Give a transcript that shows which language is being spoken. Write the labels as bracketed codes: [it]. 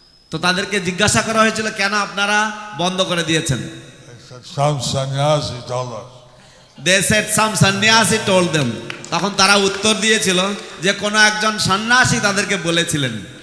[bn] তো তাদেরকে জিজ্ঞাসা করা হয়েছিল কেন আপনারা বন্ধ করে দিয়েছেন? [en] They said, some sannyasi told us. They said some sannyasi told them. [bn] তখন তারা উত্তর দিয়েছিল যে কোন একজন সন্ন্যাসী তাদেরকে বলেছিলেন।